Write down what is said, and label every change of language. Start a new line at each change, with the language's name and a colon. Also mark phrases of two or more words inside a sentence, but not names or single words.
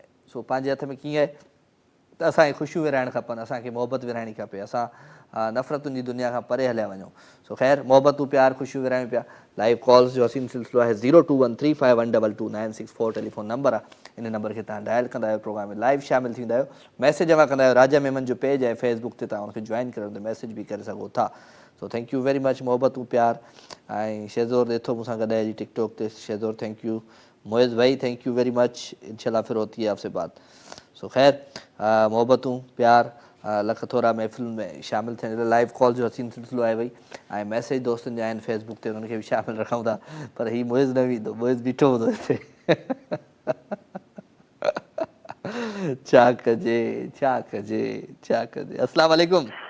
Sindhi: सो पंहिंजे हथ में कीअं आहे त असांखे ख़ुशियूं विरहाइणु खपनि, असांखे मोहबत विरहाइणी खपे, असां नफ़रतुनि जी दुनिया खां परे हलिया वञूं। सो ख़ैर, मोहबतूं प्यार ख़ुशियूं विरहायूं पिया।
English: live calls
Sindhi: जो हसीन सिलसिलो आहे 021351222964 टेलीफोन नंबर आहे। इन नंबर खे तव्हां डायल कंदा आहियो, प्रोग्राम में लाइव शामिल थींदा आहियो। मैसेज जमा कंदा आहियो, राजा मेमन जो पेज आहे फेसबुक ते, तव्हां हुनखे जॉइन करे मैसेज बि करे सघो था।
English: so thank you very much,
Sindhi: मोहबतूं प्यार। ऐं शेज़ोर ॾिठो मूंसां गॾाए जी टिकटॉक ते, शेज़ोर
English: thank you.
Urdu: موئز بھائی
English: thank you very much,
Urdu: ان شاء اللہ پھر ہوتی ہے آپ سے بات.
Sindhi: सो ख़ैर, मोहबतूं प्यार लख थोरा महफ़िल में शामिल थियण
English: live call
Sindhi: जो हसीन सिलसिलो आहे भई। ऐं मैसेज दोस्तनि जा आहिनि फेसबुक ते, उन्हनि खे बि शामिल रखूं था, पर हीउ मोइज़ न ईंदो, मोइज़ बीठो हूंदो हिते। छा कजे छा कजे छा कजे।
Arabic: السلام عليكم.